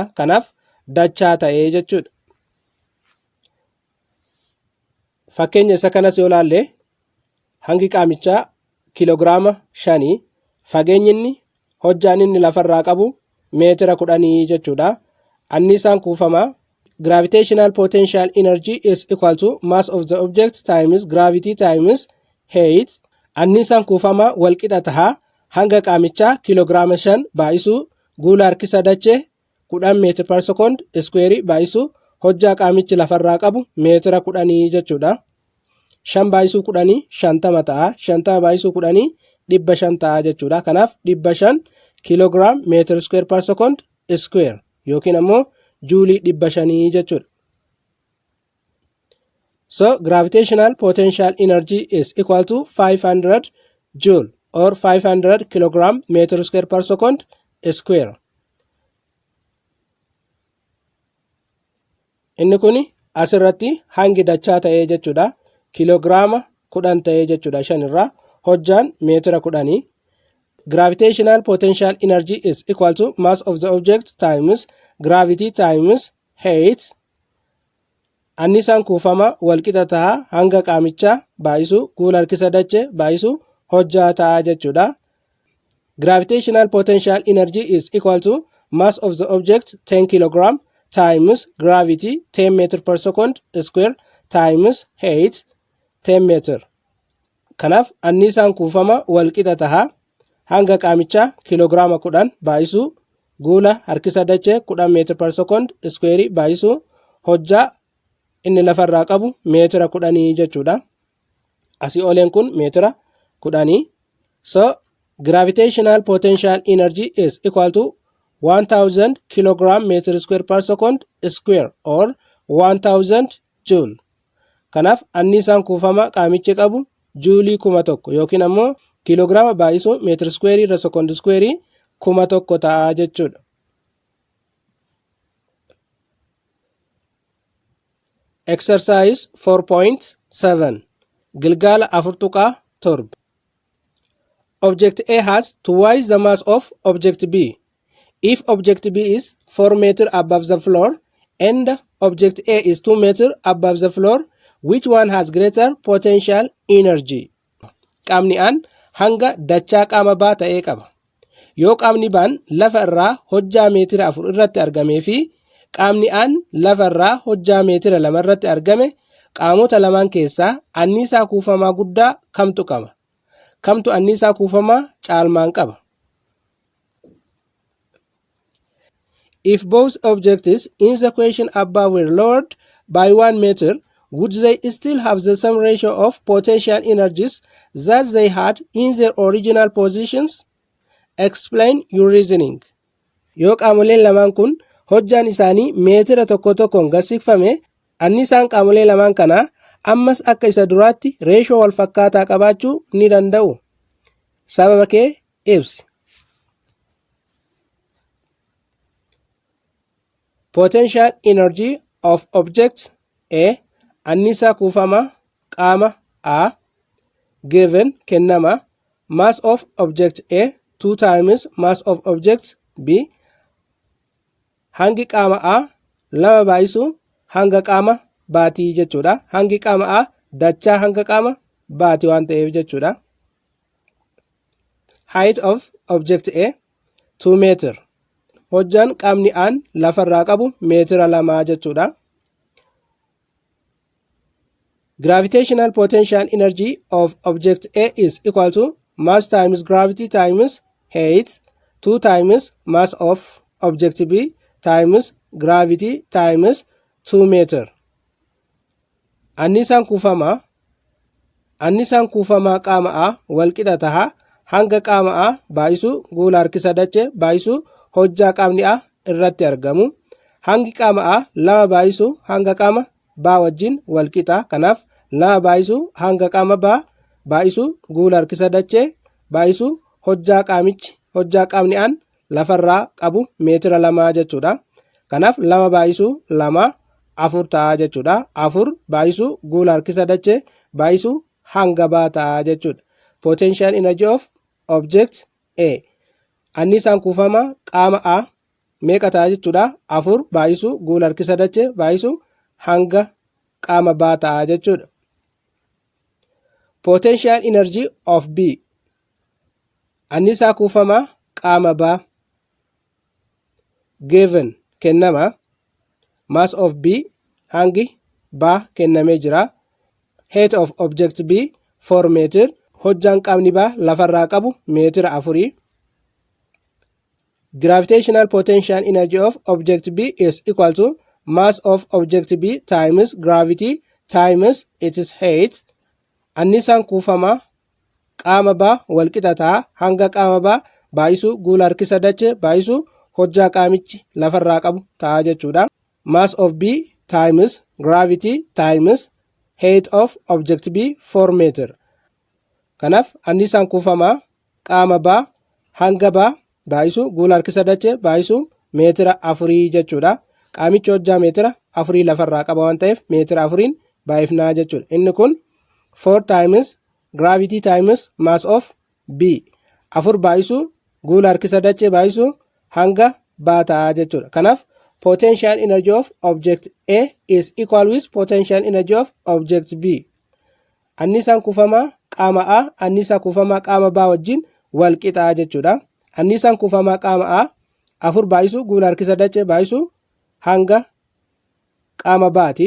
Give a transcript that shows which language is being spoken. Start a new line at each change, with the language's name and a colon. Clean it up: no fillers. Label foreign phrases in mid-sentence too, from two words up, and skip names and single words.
Oromo: Kanaaf dachaa ta'ee jechuudha. Fakkeenya isa kanas yoo laalle hangi qaamichaa kiloogiraama 5 fageenyi inni hojjaan inni lafarraa qabu meetira 10 jechuudha. Annisaan kuufamaa
English: gravitational potential energy is equal to mass of the object times gravity times height.
Oromo: Annisaan kuufamaa walqixa tahaa hanga qaamichaa kiloogiraama 5 baay'isuu guula harkisa dachee 10 meetir
English: per second square
Oromo: baay'isuu hojjaa qaamichi lafarraa qabu meetira 10 jechuudha. 5 baay'isuu 10 50 ta'a. 50 baay'isuu 10 500 ta'a jechuudha. Kanaaf 500 kiloogiraam meetir square
English: per second square
Oromo: yookiin ammoo juulii 500 jechuudha.
English: So gravitational potential energy is equal to 500 joule or 500 kilogram meter square per second square.
Oromo: Inni kuni asirratti hangi dachaa ta'ee jechuudha. Kiloogiraama 10 ta'ee jechuudha 5 irraa hojjaan meetira 10.
English: Gravitational potential energy is equal to mass of the object times gravity times height.
Oromo: Annisaan kuufama walqixa tahaa hanga qaamichaa baay'isuu guula harkisa dachee baay'isuu hojjaa ta'a jechuudha.
English: Gravitational potential energy is equal to mass of the object 10 kilogram times gravity 10 meter per second square times height 10 meter.
Oromo: Kanaaf annisaan kuufama walqixa tahaa hanga qaamichaa kiloogiraama 10 baay'isuu guula harkisa dachee 10 meetir
English: per second square
Oromo: baay'isuu hojjaa inni lafarraa qabu meetira 10 jechuudha. Asii oleen kun meetira 10.
English: So gravitational potential energy is equal to 1000 kilogram meter square per second square or 1000 joule.
Oromo: Kanaaf annisaan kuufama qaamichi qabu juulii 1000 yookiin ammoo kiloogiraama baay'isuu meetir square irra sekondi square 1000 ta'a jechuudha.
English: Exercise 4.7 Gilgaala 4.7 Object A has twice the mass of object B. If object B is 4 meters above the floor and object A is 2 meters above the floor, Which one has greater potential energy?
Oromo: Qaamni A hanga dachaa qaama B ta'ee qaba. Yoo qaamni B lafa irraa hojjaa meetira 4 irratti argamee fi qaamni A lafa irraa hojjaa meetira 2 irratti argame, qaamota lamaan keessaa anniisaa kuufamaa guddaa kamtu qaba? Kamtu anniisaa kuufamaa caalmaan qaba?
English: If both objects in the question above were lowered by 1 meter, would they still have the same ratio of potential energies that they had in their original positions? Explain your reasoning.
Oromo: Yoo qaamoleen lamaan kun hojjaan isaanii meetira tokko tokkoon gasiifame, anniisaan qaamolee lamaan kanaa ammas akka isa duraatti reeshoo wal fakkaataa qabaachuu ni danda'u. Sababa kee ibsi.
English: Potential energy of object A.
Oromo: Anniisaa kuufamaa qaama A
English: given kennama mass of object A 2 times mass of object B.
Oromo: Hangi qaama A 2 baay'isu hanga qaama baatii jechuudha. Hangi qaama A dachaa hanga qaama baatii waan ta'eef jechuudha.
English: Height of object A 2 meter.
Oromo: Hojjaan qaamni A lafarraa qabu meetira 2 jechuudha.
English: Gravitational potential energy of object A is equal to mass times gravity times height 2 times mass of object B times gravity times 2 meter.
Oromo: Anniisaan kuufamaa qaama A walqixa taha hanga qaama A baay'isu guula harkisa dachee baay'isu hojjaa qaamni A irratti argamu. Hangi qaama A 2 baay'isu hanga qaama B wajjin walqixa. Kanaaf 2 baay'isu hanga qaama B baay'isu guula harkisa dachee baay'isu hojjaa qaamni A lafarraa qabu meetira 2 jechuudha. Kanaaf 2 baay'isu 2 4 ta'a jechuudha. 4 baay'isu guula harkisa dachee baay'isu hanga B ta'a jechuudha.
English: Potential energy of object A.
Oromo: Anniisaan kuufamaa qaama A meeqa ta'a jechuudha? 4 baay'isu guula harkisa dachee baay'isu hanga qaama B ta'a jechuudha.
English: Potential energy of B.
Oromo: Anniisaa kuufamaa qaama B given kennama
English: mass of B
Oromo: hangi B kennamee jira.
English: Height of object B 4 meter.
Oromo: Hojjaan qaamni B lafarraa qabu meetira 4.
English: Gravitational potential energy of object B is equal to mass of object B times gravity times its height.
Oromo: Anniisaan kuufamaa qaama B walqixa ta'a hanga qaama B baay'isu guula harkisa dachee baay'isu hojjaa qaamichi lafarraa qabu ta'a jechuudha.
English: Mass of B times gravity times height of object B 4 meter.
Oromo: Kanaaf anniisaan kuufamaa qaama B hanga B baay'isu guula harkisa dachee baay'isu meetira 4 jechuudha. Qaamichi hojjaa meetira 4 lafarraa qaba waan ta'eef meetira 4 baay'ifnaa jechuudha. Inni kun 4
English: times gravity times mass of B
Oromo: 4 baay'isu guula harkisa dachee baay'isu hanga B ta'a jechuudha.
English: Kanaaf potential energy of object A is equal with potential energy of object B.
Oromo: Anniisaan kuufamaa qaama A anniisaa kuufamaa qaama B wajjin wal qixa jechuudha. Anniisaan kuufamaa qaama A 4 baay'isu guula harkisa dachee baay'isu hanga qaama B'ti.